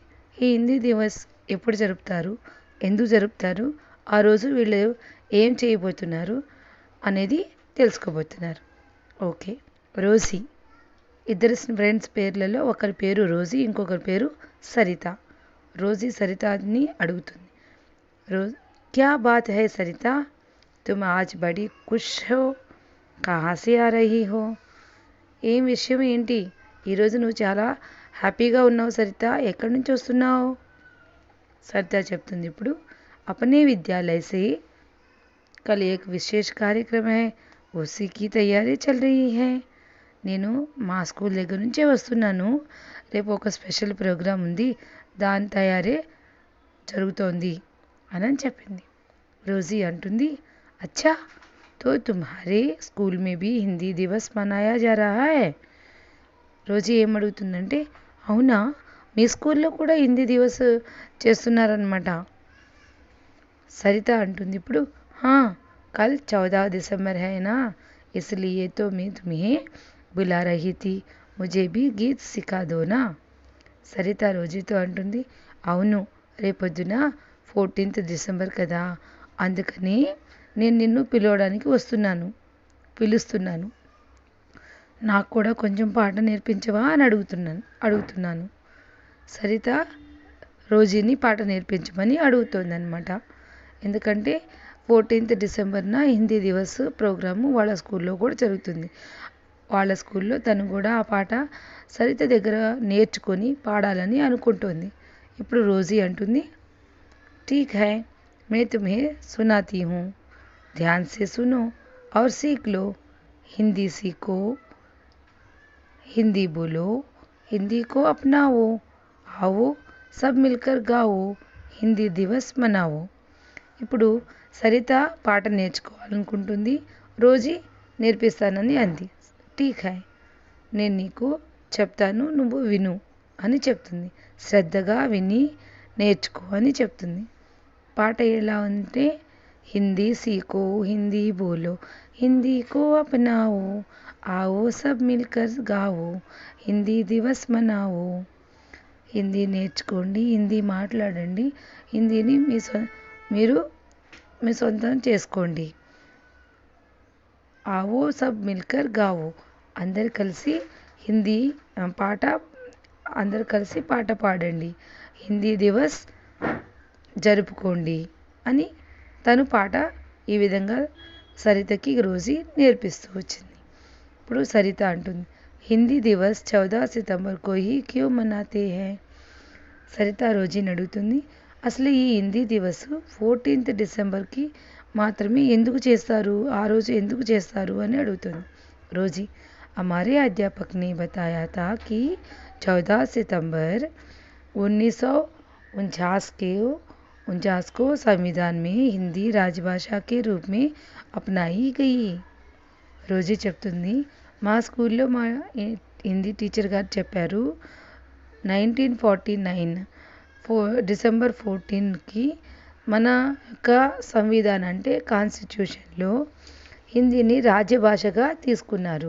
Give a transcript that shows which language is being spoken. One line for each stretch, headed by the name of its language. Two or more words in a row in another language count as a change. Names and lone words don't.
Telugu: ఈ హిందీ దివస్ ఎప్పుడు జరుపుతారు, ఎందుకు జరుపుతారు, ఆ రోజు వీళ్ళు ఏం చేయబోతున్నారు అనేది తెలుసుకోబోతున్నారు. ఓకే. రోజీ, ఇద్దరు ఫ్రెండ్స్ పేర్లలో ఒకరి పేరు రోజీ, ఇంకొకరి పేరు సరిత. రోజీ సరితని అడుగుతుంది.
Hindi: क्या बात है सरिता, तुम आज बड़ी ख़ुश हो, कहाँ से आ रही हो?
Telugu: ఏం విషయం ఏంటి? ఈరోజు నువ్వు చాలా హ్యాపీగా ఉన్నావు సరిత, ఎక్కడి నుంచి వస్తున్నావు? సరిత చెప్తుంది ఇప్పుడు,
Hindi: अपने विद्यालय से कल एक विशेष कार्यक्रम है, उसी की तैयारी चल रही है.
Telugu: నేను మా స్కూల్ దగ్గర నుంచే వస్తున్నాను. రేపు ఒక స్పెషల్ ప్రోగ్రాం ఉంది, దాని తయారీ జరుగుతోంది అని చెప్పింది. రోజీ అంటుంది,
Hindi: అచ్చా तो तुम्हारे स्कूल में भी हिंदी दिवस मनाया जा रहा है.
Telugu: రోజీ ఏమడుగుతుందంటే, అవునా మీ స్కూల్లో కూడా హిందీ దివస్ చేస్తున్నారనమాట. సరిత అంటుంది ఇప్పుడు,
Hindi: हाँ कल 14 दिसंबर है ना, इसलिए तो मैं तुम्हें बुला रही थी, मुझे भी गीत सिखा दो ना.
Telugu: సరిత రోజీతో అంటుంది, అవును రేపొద్దున 14th డిసెంబర్ కదా, అందుకని నేను నిన్ను పిలుస్తున్నాను. నాకు కూడా కొంచెం పాట నేర్పించవా అని అడుగుతున్నాను. సరిత రోజీని పాట నేర్పించమని అడుగుతోందనమాట. ఎందుకంటే 14th డిసెంబర్న హిందీ దివస్ ప్రోగ్రాము వాళ్ళ స్కూల్లో కూడా జరుగుతుంది. వాళ్ళ స్కూల్లో తను కూడా ఆ పాట సరిత దగ్గర నేర్చుకొని పాడాలని అనుకుంటోంది. ఇప్పుడు రోజీ అంటుంది,
Hindi: ठीक है मैं तुम्हें सुनाती हूँ, ध्यान से सुनो और सीख लो. हिंदी सीखो, हिंदी बोलो, हिंदी को अपनाओ, आओ सब मिलकर गाओ, हिंदी दिवस मनाओ.
Telugu: ఇప్పుడు సరిత పాట నేర్చుకోవాలనుకుంటుంది. రోజీ నేర్పిస్తానని అంది.
Hindi: ठीक है,
Telugu: నేను నీకు చెప్తాను, నువ్వు విను అని చెప్తుంది. శ్రద్ధగా విని నేర్చుకో అని చెప్తుంది. పాట ఎలా ఉంటే,
Hindi: हिंदी सीखो, हिंदी बोलो, हिंदी को अपनाओ,
Telugu: आओ सब मिलकर गाओ,
Hindi: हिंदी दिवस मनाओ.
Telugu: హిందీ నేర్చుకోండి, హిందీ మాట్లాడండి, హిందీని మీరు మీ సొంతం చేసుకోండి.
Hindi: आओ सब मिलकर गाओ,
Telugu: అందరు కలిసి హిందీ పాట అందరు కలిసి పాట పాడండి, హిందీ దివస్ జరుపుకోండి అని తను పాట ఈ విధంగా సరితకి రోజీ నేర్పిస్తూ వచ్చింది. ఇప్పుడు సరిత అంటుంది,
Hindi: हिंदी दिवस 14 सितंबर को ही क्यों मनाते हैं.
Telugu: సరిత రోజీని అడుగుతుంది, అసలు ఈ హిందీ దివస్ 14th డిసెంబర్కి మాత్రమే ఎందుకు చేస్తారు, ఆ రోజు ఎందుకు చేస్తారు అని అడుగుతుంది.
Hindi: రోజీ, हमारे अध्यापक ने बताया था कि 14 सितंबर 1949 को संविधान में हिंदी राजभाषा के रूप में अपनाई गई.
Telugu: రోజీ చెప్తుంది, మా స్కూల్లో మా హిందీ టీచర్ గారు చెప్పారు, 1949 డిసెంబర్ 14కి మన యొక్క సంవిధానం అంటే కాన్స్టిట్యూషన్లో హిందీని రాజ్యభాషగా తీసుకున్నారు.